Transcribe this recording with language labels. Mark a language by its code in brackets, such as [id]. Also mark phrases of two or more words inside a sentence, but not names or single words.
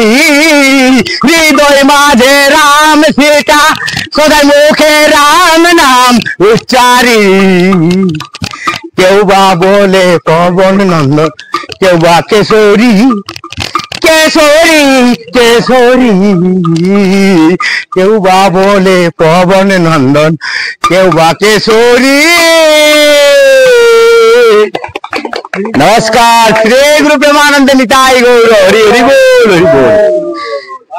[bn] হৃদয় মাঝে রাম সীতা সদাই মুখে রাম নাম উচ্চারি কেউ বা বলে পবন নন্দন কেউ বা কেশরী কেশরী কেশরী কেউ বা বলে পবন নন্দন কেউ বা কেশরী [hi] नमस्कार श्री गुरु प्रेमानंद निताई गौर हरि हरि बोल हरि बोल।